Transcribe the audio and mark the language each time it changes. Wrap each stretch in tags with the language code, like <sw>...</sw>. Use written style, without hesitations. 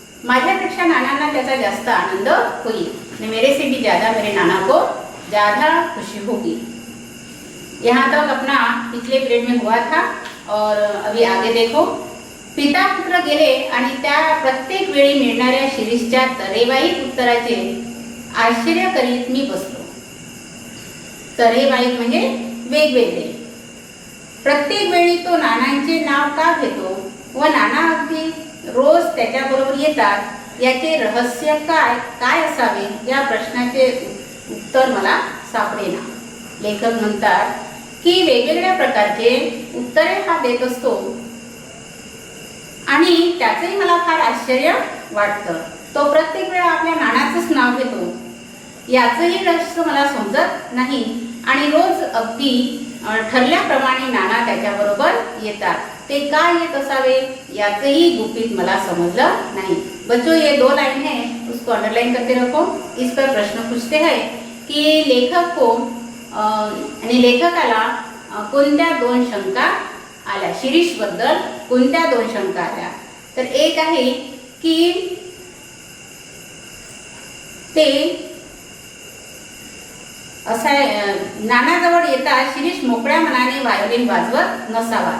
<mr>माझ्यापेक्षा नानांना त्याचा जास्त आनंद होईल,</mr> <hi>मेरे से भी ज़्यादा मेरे नाना को ज़्यादा खुशी होगी। यहाँ तक अपना पिछले पीरियड में हुआ था और अभी आगे देखो।</hi> <mr>पिता पुत्र गेले आणि त्या प्रत्येक वेळी मिळणाऱ्या शिरीषच्या तरेवाईक उत्तराचे आश्चर्य करीत मी बसलो। तरेवाईक म्हणजे वेगवेगळे। प्रत्येक वेळी तो नानांचे नाव का घेतो व नाना अगदी रोज त्याच्याबरोबर येतात याचे रहस्य काय असावे या प्रश्नाचे उत्तर मला सापडेना। लेखक म्हणतात की वेगवेगळ्या प्रकारचे उत्तरे हा देत असतो आणि त्याचंही मला फार आश्चर्य वाटतं। तो प्रत्येक वेळा आपल्या नानाचंच नाव घेतो याचंही रहस्य मला समजत नाही आणि रोज अगदी ठरल्याप्रमाणे नाना त्याच्याबरोबर येतात। ते का येत असावे याचंही गुपित मला समजलं नहीं।</mr> <hi>बच्चों, ये 2 लाइन है, उसको अंडरलाइन करते रखो। इस पर प्रश्न पूछते हैं कि लेखक को</hi> <mr>आणि लेखकाला कोणत्या 2 शंका आल्या, शिरीष बद्दल कोणत्या 2 शंका आल्या? तर एक आहे की ते असा नानाजवळ येता शिरीष मोकळ्या मनाने व्हायोलिन वाजवत नसावा।</mr>